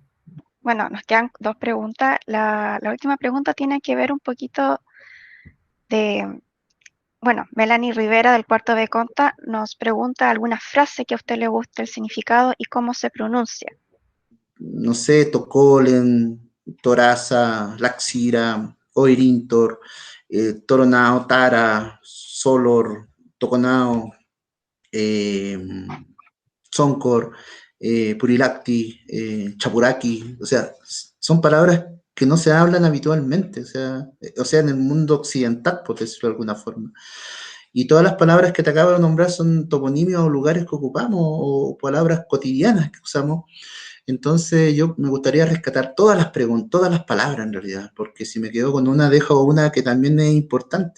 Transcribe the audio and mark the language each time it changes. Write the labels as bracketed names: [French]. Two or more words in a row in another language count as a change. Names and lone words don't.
[Spanish] Bueno, nos quedan 2 preguntas. La última pregunta tiene que ver un poquito de, bueno, Melanie Rivera del cuarto B Conta nos pregunta alguna frase que a usted le guste, el significado y cómo se pronuncia. No sé, Tocolen, Toraza, Laxira, Oirintor, Toronao, Tara, Solor, Toconao, Soncor, Purilacti, Chapuraki, o sea, son palabras que no se hablan habitualmente, o sea, en el mundo occidental, por decirlo de alguna forma. Y todas las palabras que te acabo de nombrar son toponimios o lugares que ocupamos o palabras cotidianas que usamos. Entonces yo me gustaría rescatar todas las preguntas, todas las palabras en realidad, porque si me quedo con una, dejo una que también es importante.